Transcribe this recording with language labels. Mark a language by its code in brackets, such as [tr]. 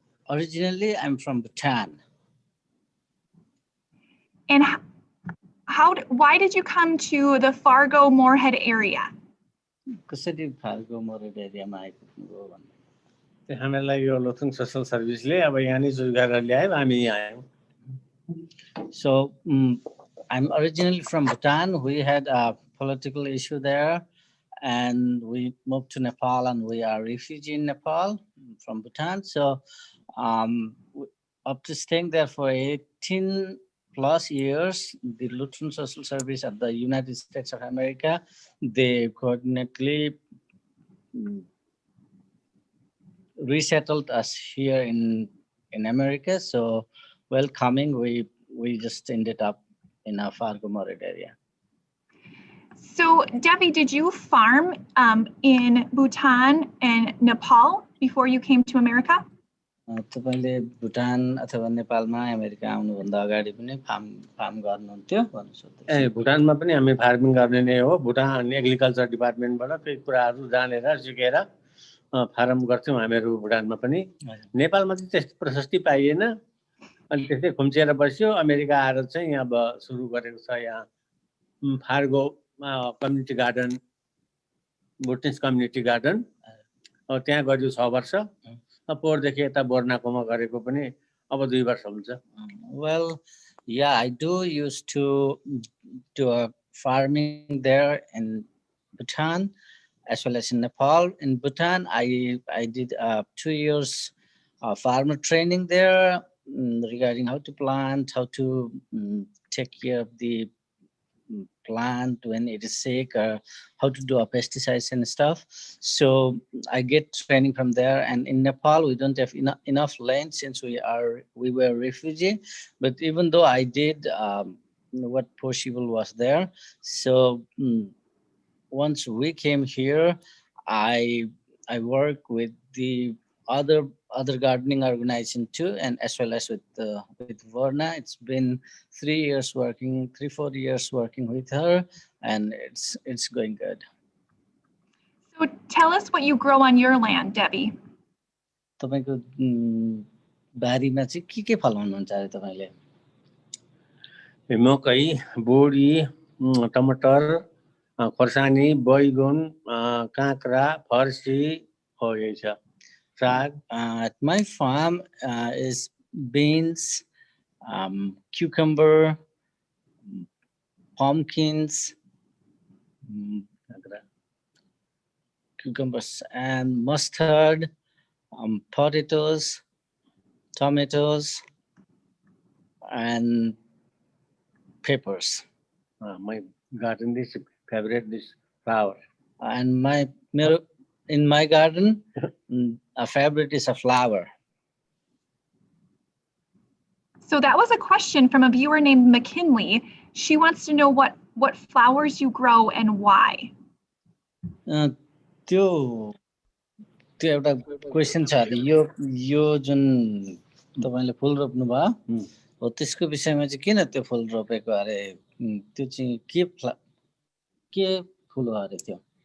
[en] Originally, I'm from Bhutan. And why did you come to the Fargo Moorhead area? [ne] कसरी फाल्गो मोरेड एरियामा आइपुग्नुभयो भन्ने हामीलाई यो लोथुङ सोशल सर्भिसले अब यहाँ नै सुरु गरेर ल्यायो हामी यहाँ आयौँ. [en] So I'm originally from Bhutan. We had a political issue there and we moved to Nepal and we are refugee in Nepal from Bhutan. So after staying there for 18 plus years, the Lutheran Social Service at the United States of America, they coordinately resettled us here in America. So while coming, we just ended up in a Fargo Moorhead area. So Devi, did you farm in Bhutan and Nepal before you came to America? [ne] तपाईले भुटान अथवा नेपालमा America आउनुभन्दा अगाडि पनि farm गर्नुहुन्थ्यो भन्नु सोध्दै. ए भुटानमा पनि हामी फार्मिङ गर्ने नै हो. भुटान एग्रिकल्चर डिपार्टमेन्टबाट केही कुराहरू जानेर सिकेर फार्म गर्थ्यौँ हामीहरू भुटानमा पनि. नेपालमा चाहिँ त्यस्तो प्रशस्ति पाइएन अनि त्यसै खुम्चिएर बस्यो. अमेरिका आएर चाहिँ यहाँ अब सुरु गरेको छ यहाँ फार्गोमा कम्युनिटी गार्डन, भुटनिस कम्युनिटी गार्डन. त्यहाँ गर्यो 6 वर्ष. पोहोरदेखि यता बोर्नाकोमा गरेको पनि अब 2 वर्ष हुन्छ. [en] Well, yeah, I do used to do a farming there in Bhutan as well as in Nepal. In Bhutan, I did 2 years farmer training there regarding how to plant, how to take care of the plant when it is sick, or how to do a pesticides and stuff. So I get training from there. And in Nepal, we don't have enough land since we were refugee. But even though I did what possible was there, so once we came here, I work with the other gardening organization too, and as well as with Verna. It's been 3-4 years working with her, and it's going good. So tell us what you grow on your land, Devi. [ne] तपाईको बारीमा चाहिँ के फलाउनुहुन्छ अरे तपाईले? मकै, बोडी, टमाटर, खोर्सानी, बैगुन, काँक्रा, फर्सी हो यही छ. [en] At my farm is beans, cucumber, pumpkins, cucumbers and mustard, potatoes, tomatoes, and peppers. My garden is favorite is flower. And in my garden, a favorite is a flower. So that was a question from a viewer named McKinley. She wants to know what flowers you grow and why. [ne] त्यो एउटा question छ अरे यो जुन तपाईले फूल रोप्नु भयो हो त्यसको विषयमा चाहिँ किन त्यो फूल रोपेको अरे त्यो चाहिँ के फूल हो अरे त्यो?